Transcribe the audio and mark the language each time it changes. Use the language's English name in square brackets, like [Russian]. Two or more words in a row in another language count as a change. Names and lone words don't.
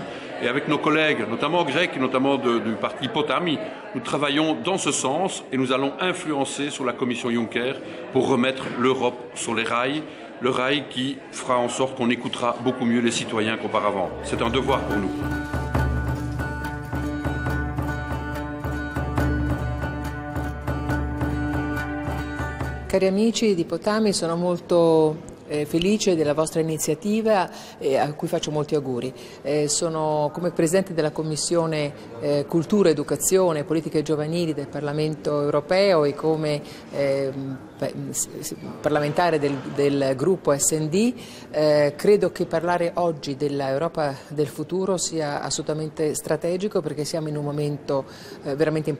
[French] Et avec nos collègues, notamment grecs, et notamment du parti Potami, nous travaillons dans ce sens et nous allons influencer sur la commission Juncker pour remettre l'Europe sur les rails, le rail qui fera en sorte qu'on écoutera beaucoup mieux les citoyens qu'auparavant. C'est un devoir pour nous. [Italian] Cari amici di Potami, sono molto felice della vostra iniziativa a cui faccio molti auguri. Sono come Presidente della Commissione Cultura, Educazione e Politiche Giovanili del Parlamento Europeo e come parlamentare del gruppo SD, credo che parlare oggi dell'Europa del futuro sia assolutamente strategico perché siamo in un momento veramente importante.